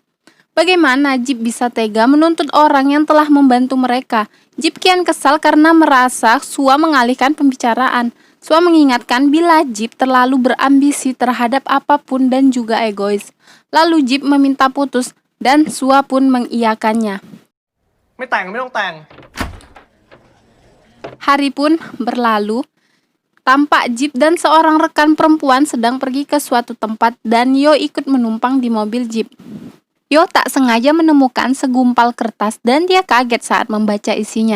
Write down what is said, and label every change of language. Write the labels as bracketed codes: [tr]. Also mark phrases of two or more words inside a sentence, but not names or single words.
[id] Bagaimana Jip bisa tega menuntut orang yang telah membantu mereka? Jip kian kesal karena merasa Sua mengalihkan pembicaraan. Sua mengingatkan bila Jip terlalu berambisi terhadap apapun dan juga egois. Lalu Jip meminta putus dan Sua pun mengiyakannya. [th] ไม่แต่งไม่ต้องแต่ง [id] Hari pun berlalu. Tampak Jip dan seorang rekan perempuan sedang pergi ke suatu tempat dan Yo ikut menumpang di mobil Jip. Yo tak sengaja menemukan segumpal kertas dan dia kaget saat membaca isinya.